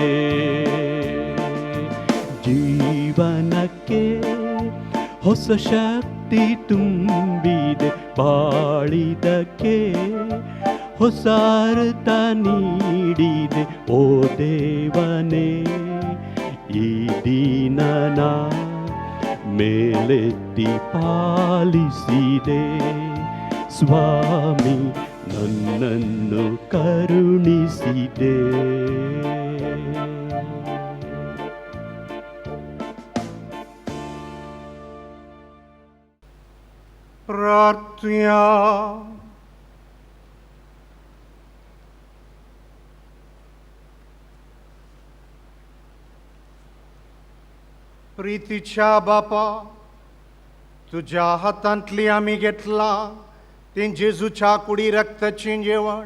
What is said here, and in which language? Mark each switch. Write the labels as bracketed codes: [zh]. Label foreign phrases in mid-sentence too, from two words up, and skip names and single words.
[kn] ಜೀವನಕ್ಕೆ ಹೊಸ ಶಕ್ತಿ ತುಂಬಿದೆ, ಬಾಳಿದಕ್ಕೆ ಹೊಸ ಅರ್ಥ ನೀಡಿದೆ ಓ ದೇವನೇ. ಈ ದೀನನ ಮೇಲೆತ್ತಿ ಪಾಲಿಸಿದೆ, ಸ್ವಾಮಿ ನನ್ನನ್ನು ಕರುಣಿಸಿದೆ. [kok] प्रार्थना. प्रीतीच्या बापा, तुझ्या हातांतली आमी घेतला ते जेजूच्या कुडी रक्ताचें जेवण.